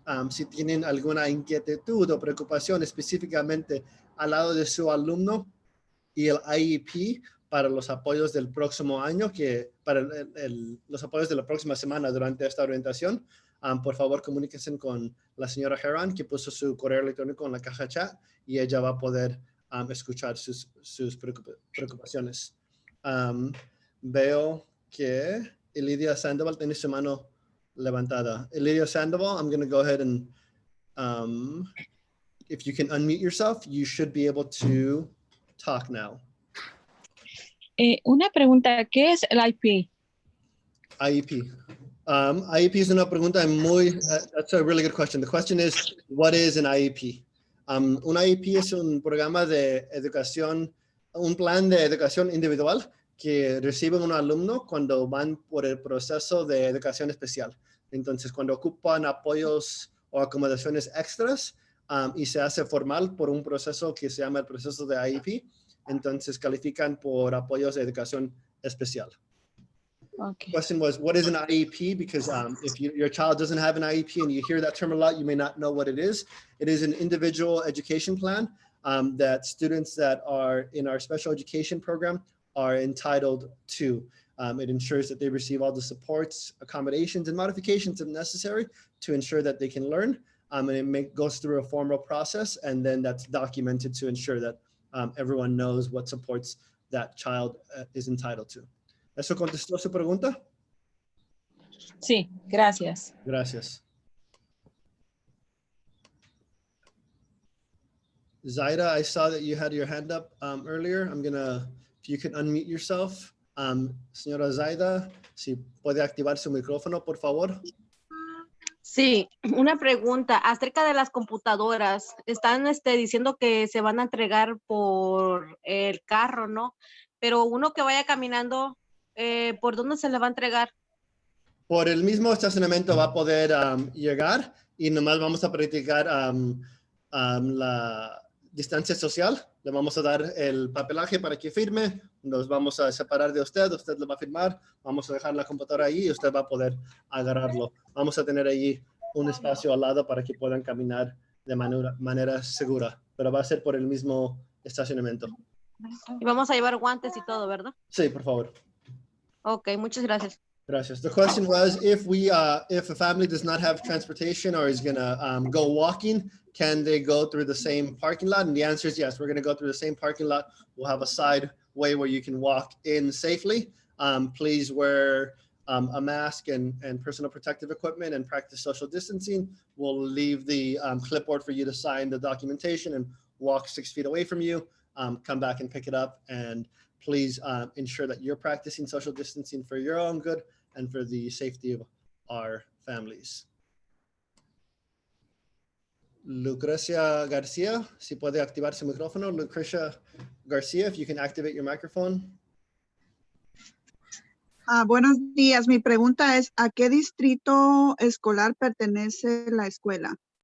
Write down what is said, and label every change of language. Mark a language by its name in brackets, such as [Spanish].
[Spanish] Si tienen alguna inquietud o preocupación específicamente al lado de su alumno y el IEP para los apoyos del próximo año, para los apoyos de la próxima semana durante esta orientación, por favor comuníquense con la señora Heron, que puso su correo electrónico en la caja chat, y ella va a poder escuchar sus preocupaciones. Veo que Elidia Sandoval tiene su mano levantada. [English] Elidia Sandoval, I'm going to go ahead and if you can unmute yourself, you should be able to talk now. [Spanish] Una pregunta, ¿qué es el IP? IEP. [English] IEP is [Spanish] una pregunta [English] that's a really good question. The question is, what is an IEP? [Spanish] Un IEP es un programa de educación, un plan de educación individual que recibe un alumno cuando van por el proceso de educación especial. Entonces, cuando ocupan apoyos o acomodaciones extras y se hace formal por un proceso que se llama el proceso de IEP, entonces califican por apoyos de educación especial. [English] Okay. The question was, what is an IEP? Because if your child doesn't have an IEP and you hear that term a lot, you may not know what it is. It is an individual education plan that students that are in our special education program are entitled to. It ensures that they receive all the supports, accommodations, and modifications if necessary to ensure that they can learn. And it goes through a formal process, and then that's documented to ensure that everyone knows what supports that child is entitled to. [Spanish] ¿Eso contestó su pregunta? Sí, gracias. Gracias. [English] Zaida, I saw that you had your hand up earlier. If you can unmute yourself. [Spanish] Señora Zaida, si puede activar su micrófono, por favor. Sí, una pregunta acerca de las computadoras. Están diciendo que se van a entregar por el carro, ¿no? Pero uno que vaya caminando, ¿por dónde se le va a entregar? Por el mismo estacionamiento va a poder llegar y nomás vamos a practicar la distancia social. Le vamos a dar el papelaje para que firme. Nos vamos a separar de usted. Usted lo va a firmar. Vamos a dejar la computadora ahí y usted va a poder agarrarlo. Vamos a tener ahí un espacio al lado para que puedan caminar de manera segura. Pero va a ser por el mismo estacionamiento. Y vamos a llevar guantes y todo, ¿verdad? Sí, por favor. Ok, muchas gracias. Gracias. [English] The question was, if a family does not have transportation or is going to go walking, can they go through the same parking lot? And the answer is yes. We're going to go through the same parking lot. We'll have a side way where you can walk in safely. Please wear a mask and personal protective equipment and practice social distancing. We'll leave the clipboard for you to sign the documentation and walk 6 feet away from you. Come back and pick it up. And please ensure that you're practicing social distancing for your own good and for the safety of our families. [Spanish] Lucrecia Garcia, si puede activar su micrófono. [English] Lucrecia Garcia, if you can activate your microphone. [Spanish] Buenos días. Mi pregunta es, ¿a qué distrito escolar pertenece la escuela?